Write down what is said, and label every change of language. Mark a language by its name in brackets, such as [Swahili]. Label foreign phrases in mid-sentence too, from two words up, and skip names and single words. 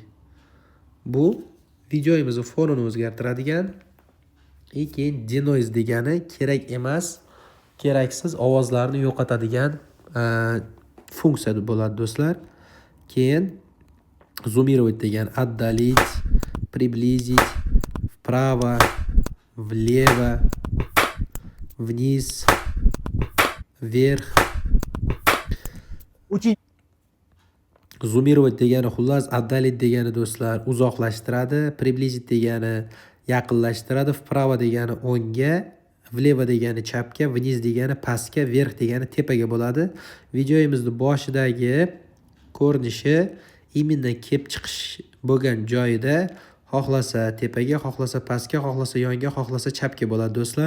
[Uzbek] Bu videomizni fonini o'zgartiradigan. Keyin denoise degani kerak emas, keraksiz ovozlarni yo'qotadigan funksiya bo'ladi do'stlar. Keyin зумировать degan, [Russian] отдалить, приблизить, вправо, влево, вниз, вверх. [Uzbek] Зумировать degani xullas, отдалить degani do'stlar uzoqlashtiradi, приблизить degani yaqinlashtiradi, вправо degani o'ngga, влево degani chapga, вниз degani pastga, вверх degani tepaga bo'ladi. Videomizni boshidagi ko'rinishi imенно kelib chiqish bo'lgan joyida xohlasa tepaga, xohlasa pastga, xohlasa yonga, xohlasa chapga bo'ladi do'stlar.